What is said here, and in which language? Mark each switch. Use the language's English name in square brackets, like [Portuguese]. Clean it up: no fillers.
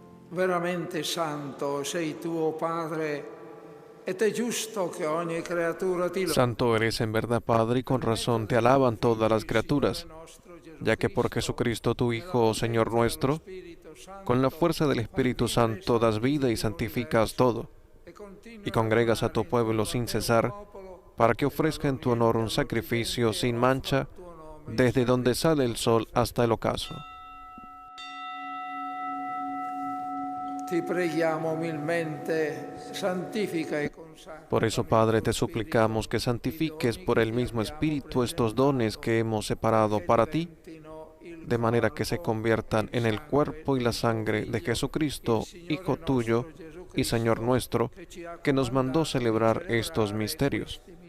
[Italian] Veramente santo sei tu, oh Padre, ed è giusto che ogni creatura ti lo... [Spanish] Santo eres en verdad, Padre, y con razón te alaban todas las criaturas, ya que por Jesucristo tu Hijo, Señor nuestro, con la fuerza del Espíritu Santo das vida y santificas todo, y congregas a tu pueblo sin cesar, para que ofrezca en tu honor un sacrificio sin mancha, desde donde sale el sol hasta el ocaso. [Italian] Ti preghiamo umilmente, santifica e consacra. [Spanish] Por eso, Padre, te suplicamos que santifiques por el mismo Espíritu estos dones que hemos separado para ti, de manera que se conviertan en el cuerpo y la sangre de Jesucristo, Hijo tuyo, y Señor nuestro, que nos mandó celebrar estos misterios.